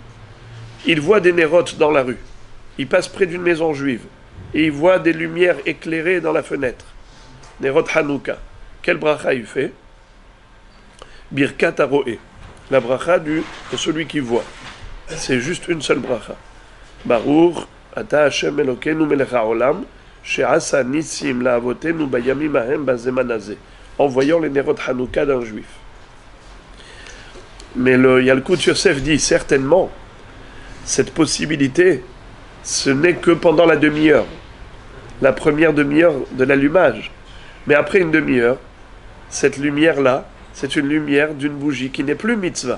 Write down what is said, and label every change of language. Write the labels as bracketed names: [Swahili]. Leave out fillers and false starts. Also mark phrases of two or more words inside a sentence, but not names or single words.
[French] Il voit des nérotes dans la rue. Il passe près d'une maison juive et il voit des lumières éclairées dans la fenêtre. [Hebrew] נרות חנוכה. [French] Quelle bracha il fait? [Hebrew] ברכת הרואה. [French] La bracha de celui qui voit. C'est juste une seule bracha. [Hebrew] ברוך אתה השם אלוקינו מלך העולם שעשה נסים לאבותינו בימים ההם בזמן הזה. [French] En voyant les [Hebrew] נרות חנוכה [French] d'un juif. Mais le Yalkut Yosef dit certainement, cette possibilité, ce n'est que pendant la demi-heure, la première demi-heure de l'allumage. Mais après une demi-heure, cette lumière-là, c'est une lumière d'une bougie qui n'est plus mitzvah.